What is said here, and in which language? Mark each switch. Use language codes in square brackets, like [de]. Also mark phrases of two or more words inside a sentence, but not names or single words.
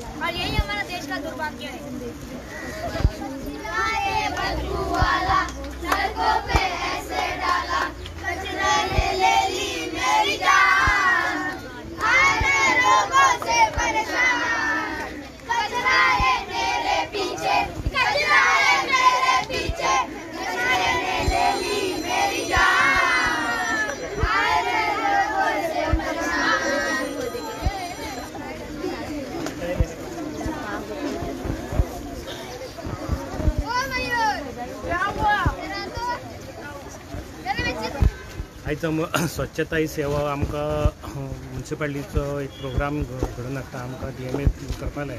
[hi] और यही हमारा देश का दुर्भाग्य है। सड़कों पे ऐसे डाला, कचरा ले ली मेरी जान, आने लोगों से परेशान, कचरा है मेरे पीछे, कचरा है मेरे पीछे, कचरा ले ली मेरी जान, आने लोगों से परेशान। [kok] आयज स्वच्छता ही सेवा आमकां म्युनिसिपालिटीचो एक प्रोग्राम घडोवन हाडटा आमकां DMA करपाक लायला।